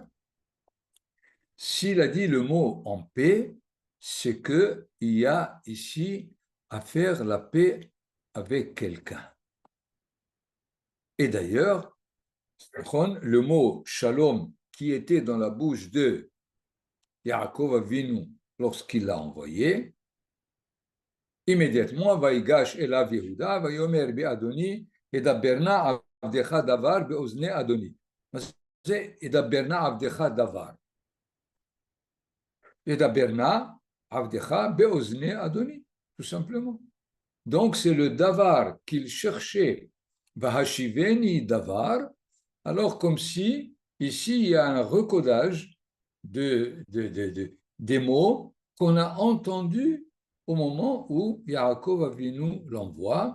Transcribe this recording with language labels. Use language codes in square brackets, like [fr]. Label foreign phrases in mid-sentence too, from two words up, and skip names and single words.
[fr] S'il a dit le mot en paix, c'est qu'il y a ici à faire la paix avec quelqu'un. Et d'ailleurs, le mot shalom qui était dans la bouche de Yaakov Avinu lorsqu'il l'a envoyé, immédiatement, [he] ויגש אליו יהודה, ויאמר בי אדוני, ידבר נא עבדך דבר באזני אדוני. C'est ידבר נא עבדך דבר. ידבר נא עבדך באזני אדוני, [fr] tout simplement. Donc, c'est le davar qu'il cherchait, [he] והשיבני דבר, [fr] alors comme si, ici, il y a un recodage des mots qu'on a entendus au moment où Yaakov Avinu l'envoie.